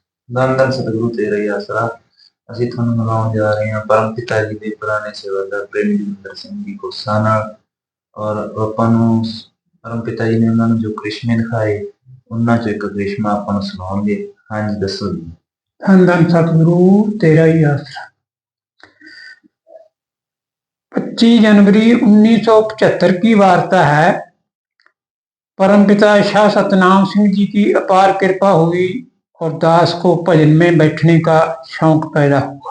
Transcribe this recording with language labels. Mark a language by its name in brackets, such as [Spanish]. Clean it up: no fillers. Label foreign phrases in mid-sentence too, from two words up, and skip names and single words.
[Hindi] धन धन सतਿਗੁਰੂ तेरा ही आसरा। [Punjabi] ਅਸੀਂ ਤੁਹਾਨੂੰ ਮਿਲਾਉਣ ਜਾ ਰਹੇ ਹਾਂ ਪਰਮ ਪਿਤਾ ਜੀ ਦੇ ਪੁਰਾਣੇ ਸੇਵਾਦਾਰ ਪ੍ਰੇਮੀ ਜੋਗਿੰਦਰ ਸਿੰਘ ਜੀ ਕੋਸਾ ਨਾਲ। ਔਰ ਆਪਾਂ ਨੂੰ ਪਰਮ ਪਿਤਾ ਜੀ ਨੇ ਉਹਨਾਂ ਨੂੰ ਜੋ ਕ੍ਰਿਸ਼ਮੇ ਦਿਖਾਏ ਉਹਨਾਂ ਚੋਂ ਇੱਕ ਕ੍ਰਿਸ਼ਮਾ ਆਪਾਂ ਨੂੰ ਸੁਣਾਉਣਗੇ। ਹਾਂਜੀ ਦੱਸੋ ਜੀ। [Hindi] धन धन सतगुरु तेरा ही आसरा। 25 जनवरी 1975 की वार्ता है। परमपिता शाह सतनाम सिंह जी की अपार कृपा हुई और दास को भजन में बैठने का शौक पैदा हुआ।